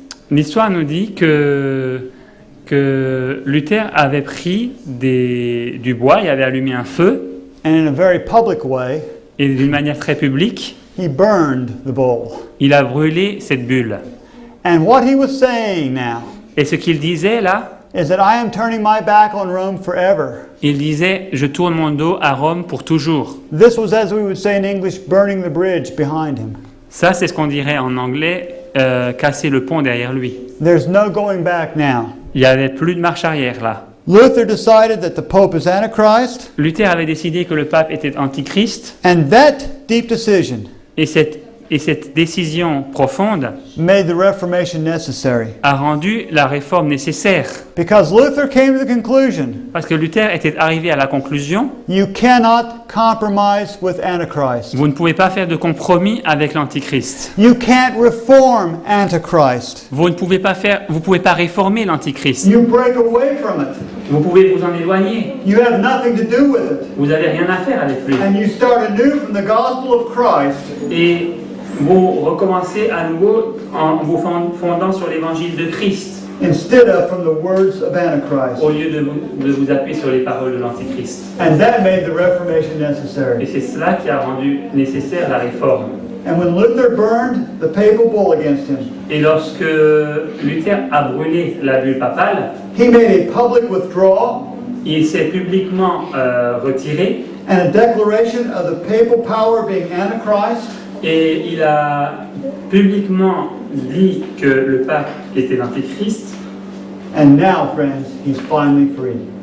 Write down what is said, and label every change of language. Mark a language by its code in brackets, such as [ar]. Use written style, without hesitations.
[fr] L'histoire nous dit que Luther avait pris du bois et avait allumé un feu, [en] And in a very public way, [fr] et d'une manière très publique, [en] he burned the bull. [fr] il a brûlé cette bulle. [en] And what he was saying now [fr] Et ce qu'il disait là, [en] is that I am turning my back on Rome forever. [fr] il disait « Je tourne mon dos à Rome pour toujours ». [en] This was, as we would say in English, burning the bridge behind him. [fr] Ça, c'est ce qu'on dirait en anglais, casser le pont derrière lui. [en] There's no going back now. [fr] Il n'y avait plus de marche arrière là. [en] Luther decided that the Pope is Antichrist, [fr] Luther avait décidé que le pape était antichrist, [en] and that deep decision [fr] et cette décision profonde [en] made the Reformation necessary. [fr] a rendu la réforme nécessaire. [en] Because Luther came to the conclusion, [fr] Parce que Luther était arrivé à la conclusion, [en] you cannot compromise with Antichrist. [fr] vous ne pouvez pas faire de compromis avec l'antichrist. [en] You can't reform Antichrist. [fr] Vous pouvez pas réformer l'antichrist. [en] You break away from it. [fr] Vous pouvez vous en éloigner. [en] You have nothing to do with it. [fr] Vous n'avez rien à faire avec lui. [en] And you start anew from the gospel of Christ. [fr] Et vous recommencez à nouveau en vous fondant sur l'évangile de Christ, [en] Instead of from the words of Antichrist. [fr] au lieu de vous appuyer sur les paroles de l'antichrist. [en] And that made the Reformation [fr] Et [en] necessary. [fr] c'est cela qui a rendu nécessaire la réforme. [en] And when Luther burned the papal bull against him, [fr] Et lorsque Luther a brûlé la bulle papale, [en] he made a public withdrawal [fr] il s'est publiquement retiré [en] and a declaration of the papal power being Antichrist. [fr] et il a publiquement dit que le pape était l'antéchrist. [en] And now, friends, he's finally free.